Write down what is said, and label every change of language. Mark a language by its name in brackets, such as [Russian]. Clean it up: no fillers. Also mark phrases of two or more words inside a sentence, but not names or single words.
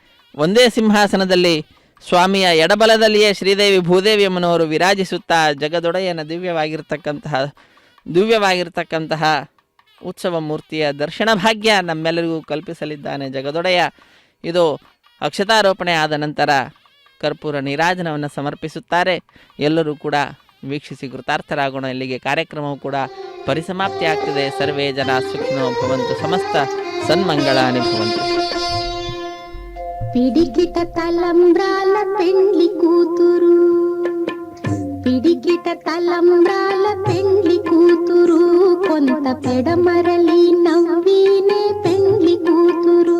[Kannada] ಒಂದೇ ಸಿಂಹಾಸನದಲ್ಲಿ ಸ್ವಾಮಿಯ ಎಡಬಲದಲ್ಲಿಯೇ ಶ್ರೀದೇವಿ ಭೂದೇವಿ ಅಮ್ಮನವರು ವಿರಾಜಿಸುತ್ತಾ ಜಗದೊಡೆಯನ ದಿವ್ಯವಾಗಿರ್ತಕ್ಕಂತಹ ಉತ್ಸವ ಮೂರ್ತಿಯ ದರ್ಶನ ಭಾಗ್ಯ ನಮ್ಮೆಲ್ಲರಿಗೂ ಕಲ್ಪಿಸಲಿದ್ದಾನೆ ಜಗದೊಡೆಯ. ಇದು ಅಕ್ಷತಾರೋಪಣೆ ಆದ ನಂತರ ಕರ್ಪೂರ ನೀರಾಜನವನ್ನು ಸಮರ್ಪಿಸುತ್ತಾರೆ. ಎಲ್ಲರೂ ಕೂಡ ವೀಕ್ಷಿಸಿ ಕೃತಾರ್ಥರಾಗೋಣ. ಇಲ್ಲಿಗೆ ಕಾರ್ಯಕ್ರಮವು ಕೂಡ ಪರಿಸಮಾಪ್ತಿ ಆಗ್ತದೆ. [Sanskrit] ಸರ್ವೇ ಜನ ಸುಖಿನೋ ಭವಂತು, ಸಮಸ್ತ ಸನ್ಮಂಗಳಾನಿ ಭವಂತು. [Telugu] పిడికిట తలంబ్రాల పెండ్లి కూతురు, పిడికిట తలంబ్రాల పెండ్లి కూతురు, కొంత పెడమరలి నవ్వినే పెండ్లి కూతురు.